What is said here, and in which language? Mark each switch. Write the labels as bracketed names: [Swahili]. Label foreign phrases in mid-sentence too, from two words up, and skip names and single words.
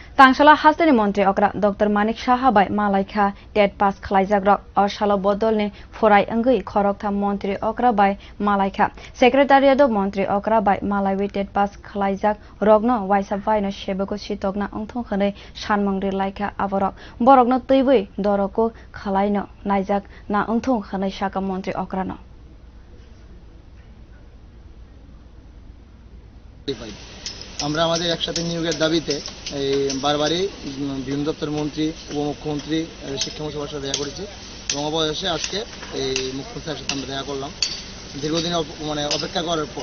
[Kok Borok] Tangshala haste ni Montriokra Dr Manik Saha bai malaikha [English] TET pass [Kok Borok] khwlaijak rok or salo bodol ni phurai wngwi khoroktham Montriokra bai malaikha Secretariat Montriokra bai malaiwi [English] TET pass [Kok Borok] khwlaijak rogno waisa baino sebugo sitokna wngthun khanai sanmung rilai aborog borogno twiwi dorokuk khwlaino naijak na wngthun khanai saka Montriokra no [Bangla] আমরা আমাদের একসাথে নিয়োগের দাবিতে বারবারই বিভিন্ন দপ্তরের মন্ত্রী উপমুখ্যমন্ত্রী শিক্ষামন্ত্রী সবার সাথে দেখা করেছি এবং অবশেষে আজকে এই মুখ্যমন্ত্রীর সাথে আমরা দেখা করলাম দীর্ঘদিন অপেক্ষা করার পর।